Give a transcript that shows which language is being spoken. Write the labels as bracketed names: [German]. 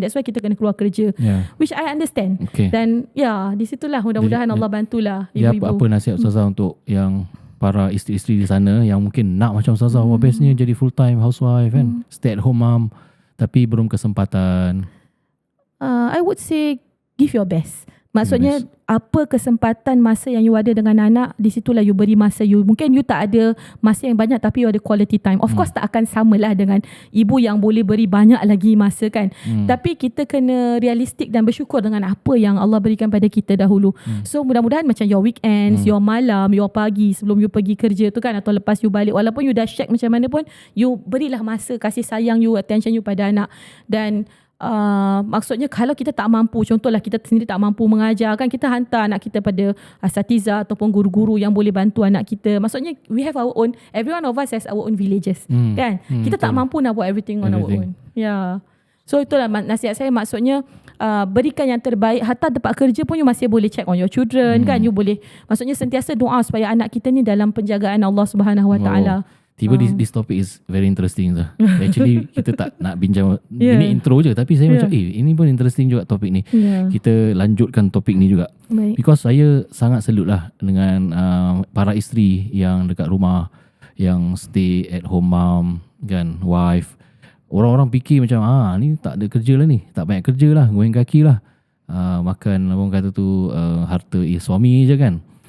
[English] That's why [Malay] kita kena keluar kerja. [English] Which I understand. [Malay] Dan di situlah mudah-mudahan Allah bantulah ibu-ibu. Apa nasihat Ustazah untuk yang para isteri-isteri di sana yang mungkin nak macam Ustazah, bestnya jadi [English] full time housewife [Malay] kan, [English] stay at home mom, [Malay] tapi belum kesempatan? [English] I would say give your best. [Malay] Maksudnya apa kesempatan masa yang you ada dengan anak, di situlah you beri masa you. Mungkin you tak ada masa yang banyak tapi you ada quality time. [English] Of course [Malay] tak akan samalah dengan ibu yang boleh beri banyak lagi masa kan. Tapi kita kena realistik dan bersyukur dengan apa yang Allah berikan pada kita dahulu. So mudah-mudahan macam your weekends, your malam, your pagi sebelum you pergi kerja tu kan, atau lepas you balik, walaupun you dah shake macam mana pun, you berilah masa, kasih sayang you, attention you pada anak. Dan maksudnya kalau kita tak mampu, contohlah kita sendiri tak mampu mengajar kan, kita hantar anak kita pada asatiza ataupun guru-guru yang boleh bantu anak kita. [English] Maksudnya we have our own, every one of us has our own villages kan. [Malay] Kita tak mampu nak buat [English] everything on our own. [Malay] So itulah nasihat saya, maksudnya berikan yang terbaik. Hatta tempat kerja pun you masih boleh [English] check on your children [Malay] kan. You boleh, maksudnya sentiasa doa supaya anak kita ni dalam penjagaan Allah Subhanahu Wa Taala. [English] Tiba this topic is very interesting lah. Actually [Malay] kita tak nak bincang ini intro je, tapi saya macam ini pun interesting juga topik ni. Kita lanjutkan topik ni juga. [English] Because [Malay] saya sangat salute lah dengan para isteri yang dekat rumah, yang [English] stay at home mom [Malay] kan, wife. Orang-orang fikir macam ni tak ada kerja lah ni, tak banyak kerja lah, goyang kaki lah, makan orang kata tu harta suami je kan.